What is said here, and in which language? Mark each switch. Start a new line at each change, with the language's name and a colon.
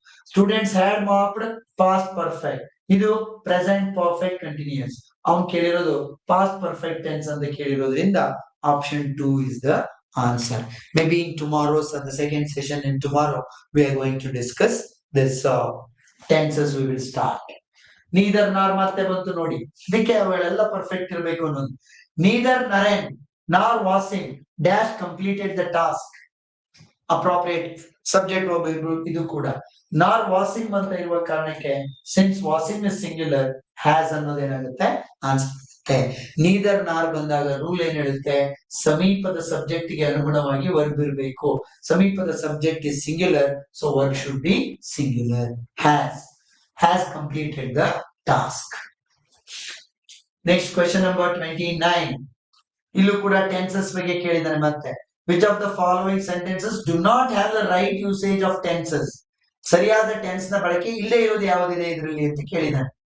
English: Students had mopped, past perfect. ಇದು present perfect continuous.
Kannada: ಅವನು ಕೇಳಿರೋದು
English: past perfect tense
Kannada: ಅಂತ ಕೇಳಿರೋದ್ರಿಂದ
English: option 2 is the answer. Maybe in tomorrow's the second session in tomorrow we are going to discuss this tenses. We will start.
Kannada: Neither nor ಮತ್ತೆ ಬಂತು ನೋಡಿ, ಇದಕ್ಕೆ ಅವೆಲ್ಲ perfect ಇರಬೇಕು ಅನ್ನೋದು.
English: Neither Naren nor Wasim dash completed the task.
Kannada: Appropriate subject ಒಬ್ಬರು. ಇದು ಕೂಡ ನಾರ್ ವಾಸಿಮ್ ಅಂತ ಇರುವ ಕಾರಣಕ್ಕೆ
English: since Wasim is singular,
Kannada: has ಅನ್ನೋದೇನಾಗುತ್ತೆ answer. Neither ನಾರ್ ಬಂದಾಗ ರೂಲ್ ಏನ್ ಹೇಳುತ್ತೆ? ಸಮೀಪದ ಸಬ್ಜೆಕ್ಟ್ ಗೆ ಅನುಗುಣವಾಗಿ ವರ್ಬ್ ಇರಬೇಕು.
English: ಸಮೀಪದ subject is singular, so verb should be singular. Has completed the task. Next question number 29.
Kannada: ಇಲ್ಲೂ ಕೂಡ ಟೆನ್ಸಸ್ ಬಗ್ಗೆ ಕೇಳಿದಾನೆ ಮತ್ತೆ.
English: Which of the following sentences do not have the right usage of tenses?
Kannada: ಸರಿಯಾದ tense ನ ಬಳಕೆ ಇಲ್ಲೇ ಇರೋದು ಯಾವುದಿದೆ ಇದರಲ್ಲಿ ಅಂತ ಕೇಳಿದಾನೆ.